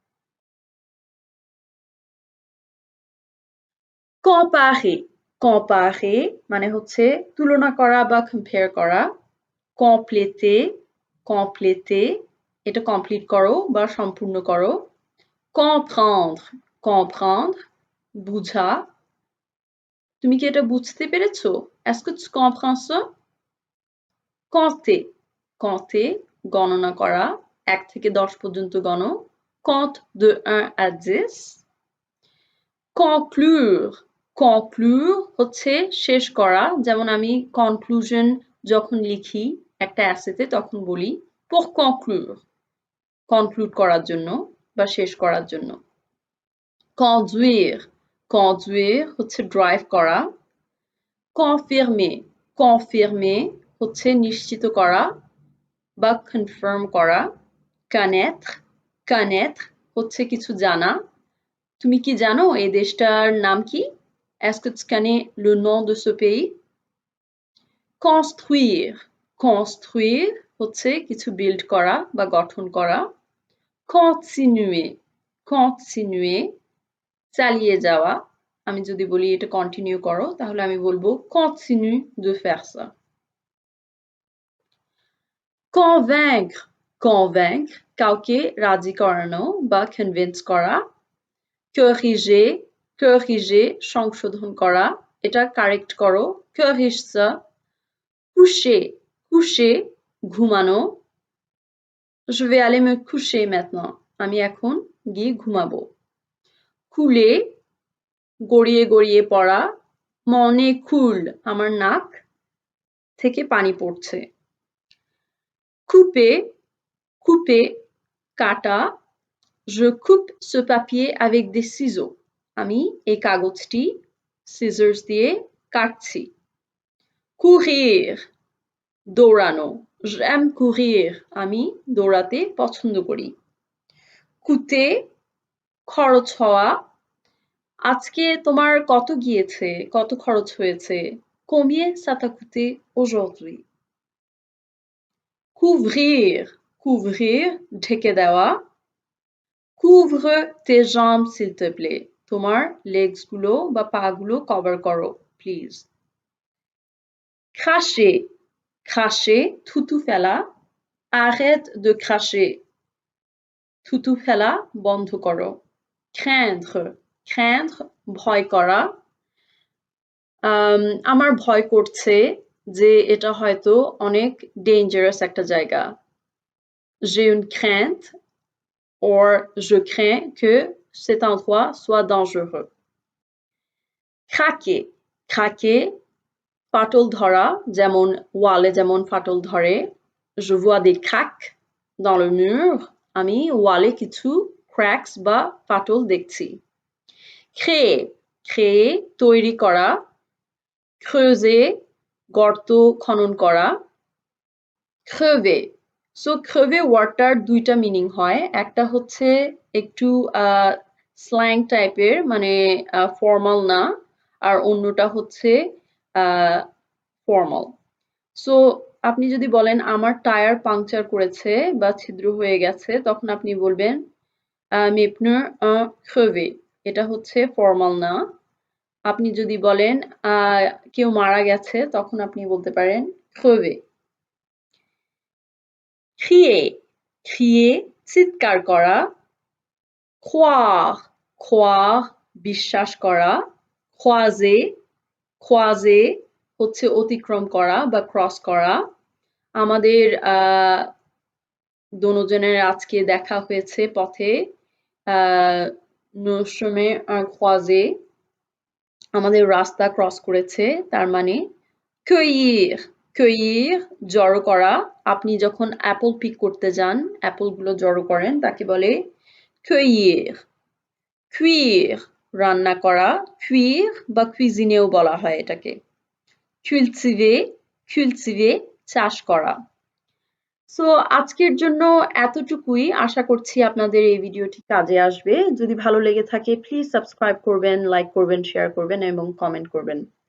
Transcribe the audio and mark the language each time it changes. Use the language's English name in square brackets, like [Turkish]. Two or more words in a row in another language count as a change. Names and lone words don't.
[French] comparer comparer [Bangla] মানে হচ্ছে তুলনা করা বা কম্পেয়ার করা। [French] compléter compléter [Bangla] এটা কমপ্লিট করো বা সম্পূর্ণ করো। [French] comprendre comprendre [Bangla] বুঝা। তুমি কি এটা বুঝতে পেরেছো? [French] est-ce que tu comprends ça? compter compter [Bangla] গণনা করা, 1 থেকে 10 পর্যন্ত গণো। [French] compte de 1 à 10। conclure conclure [Bangla] হচ্ছে শেষ করা, যেমন আমি কনক্লুশন যখন লিখি একটা এসেতে তখন বলি [French] pour conclure [Bangla] কনক্লুড করার জন্য বা শেষ করার জন্য। [French] conduire conduire [Bangla] হচ্ছে ড্রাইভ করা। [French] confirmer confirmer [Bangla] হচ্ছে নিশ্চিত করা বা কনফার্ম করা। [French] connaître connaître [Bangla] হচ্ছে কিছু জানা। তুমি কি জানো এই দেশটার নাম কি? [French] Est-ce que tu connais le nom de ce pays? Construire. Construire [Bangla] হচ্ছে কিছু বিল্ড করা বা গঠন করা। [French] Continuer. Continuer [Bangla] চালিয়ে যাওয়া। আমি যদি বলি এটা কন্টিনিউ করো তাহলে আমি বলবো [French] continue de faire ça. [Bangla] Convaincre. Convaincre কাউকে রাজি করানো বা কনভিন্স করা। [French] Corriger. Corriger [Bangla] সংশোধন করা। এটা কারেক্ট করো। [French] Corrige ça. Coucher. [Bangla] Coucher ঘুমানো। [French] Je vais aller me coucher maintenant. [Bangla] আমি এখন গিয়ে ঘুমাবো। Couler গড়িয়ে গড়িয়ে পড়া। [French] Mon nez coule [Bangla] আমার নাক থেকে পানি পড়ছে। [French] Couper. Couper [Bangla] কাটা। [French] Je coupe ce papier avec des ciseaux. [Bangla] আমি এই কাগজটি সিজার্স দিয়ে কাটছি। Courir দৌড়ানো। [French] J'aime courir [Bangla] আমি দৌড়াতে পছন্দ করি। Coûter খরচ হওয়া। আজকে তোমার কত গিয়েছে? কত খরচ হয়েছে? [French] Combien ça t'a coûté aujourd'hui? Couvrir. Couvrir [Bangla] ঢেকে দেওয়া। [French] Couvre tes jambes s'il te plaît. [Bangla] তোমার লেগস গুলো বা পা গুলো কভার করো প্লিজ। [French] Cracher. Cracher [Bangla] থুতু ফেলা। [French] Arrête de cracher. [Bangla] থুতু ফেলা বন্ধ করো। [French] Craindre. Craindre [Bangla] ভয় করা। আমার ভয় করছে যে এটা হয়তো অনেক ডেঞ্জারাস একটা জায়গা। [French] J'ai une crainte or je crains que cet endroit soit dangereux. Craquer. Craquer [Bangla] ফাটল ধরা যেমন ওয়ালে যেমন ফাটল ধরে। [French] Je vois des cracks dans le mur. [Bangla] আমি ওয়ালে কিছু ক্র্যাকস বা ফাটল দেখছি। [French] Créer. Créer [Bangla] তৈরি করা। Creuser গর্ত খনন করা। Crever. So crever ওয়ার্ডটার দুইটা মিনিং হয়। একটা হচ্ছে একটু স্ল্যাং টাইপের মানে ফর্মাল না, আর অন্যটা হচ্ছে ফর্মাল। সো আপনি যদি বলেন আমার টায়ার পাংচার করেছে বা ছিদ্র হয়ে গেছে তখন আপনি বলবেন [French] mes pneus ont crevé. [Bangla] এটা হচ্ছে ফর্মাল না। আপনি যদি বলেন কেউ মারা গেছে তখন আপনি বলতে পারেন crevé. [French] Crier. Crier [Bangla] চিৎকার করা। [French] Croire. Croire [Bangla] বিশ্বাস করা। [French] Croiser. Croiser [Bangla] হচ্ছে অতিক্রম করা বা ক্রস করা। আমাদের দোনোজনের আজকে দেখা হয়েছে পথে। [French] Nos chemins ont croisé. [Bangla] আমাদের রাস্তা ক্রস করেছে তার মানে cueillir. Cueillir জড়ো করা। আপনি যখন অ্যাপল পিক করতে যান, অ্যাপল গুলো জড়ো করেন তাকে বলে cueillir. Cuire রান্না করা। Cuire বা cuisiner বলা হয় এটাকে। [French] Cultiver. Cultiver [Bangla] চাষ করা। সো আজকের জন্য এতটুকুই। আশা করছি আপনাদের এই ভিডিওটি কাজে আসবে। যদি ভালো লেগে থাকে প্লিজ সাবস্ক্রাইব করবেন, লাইক করবেন, শেয়ার করবেন এবং কমেন্ট করবেন।